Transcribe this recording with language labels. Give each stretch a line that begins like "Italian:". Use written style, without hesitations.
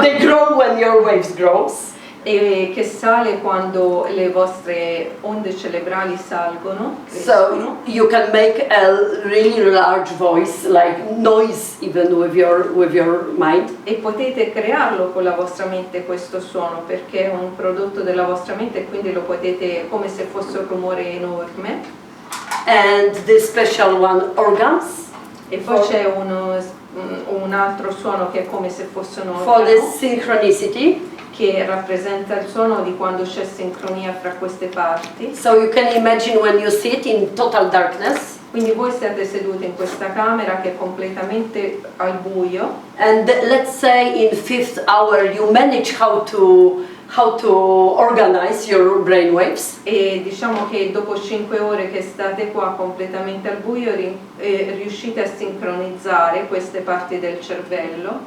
English: They grow when your waves grows.
Italian: e che sale quando le vostre onde cerebrali salgono,
English: So
Italian: crescono.
English: you can make a really large voice, like noise, even with your mind.
Italian: E potete crearlo con la vostra mente questo suono, perché è un prodotto della vostra mente e quindi lo potete, come se fosse un rumore enorme.
English: And the special one, organs,
Italian: E poi c'è un altro suono che è come se fosse un
English: for the
Italian: organo,
English: synchronicity.
Italian: che rappresenta il suono di quando c'è sincronia fra queste parti.
English: So you can imagine when you sit in total darkness.
Italian: Quindi voi siete seduti in questa camera che è completamente al buio.
English: And let's say in fifth hour you manage how to organize your brainwaves.
Italian: E diciamo che dopo 5 ore che state qua completamente al buio riuscite a sincronizzare queste parti del cervello.